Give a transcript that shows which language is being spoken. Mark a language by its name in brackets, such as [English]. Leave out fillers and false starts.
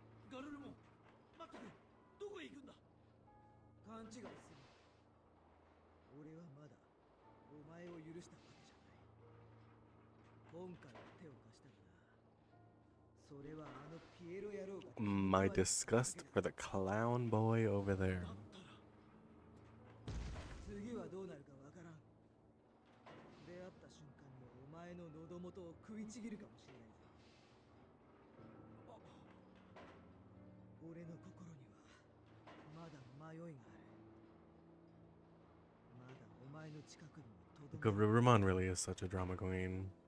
[Japanese] ガルルモン、待ってくれ。どこへ行くんだ。勘違いする。俺はまだお前を許したわけじゃない。今回は手を貸したがな。それはあのピエロ野郎が [English] My disgust for the clown boy over there. [Japanese] だったら次はどうなるかわからん。出会った瞬間にお前の喉元を食いちぎるかもしれないぞ。俺の心にはまだ迷いがある。まだお前の近くにもとどめ [English] Garurumon really is such a drama queen.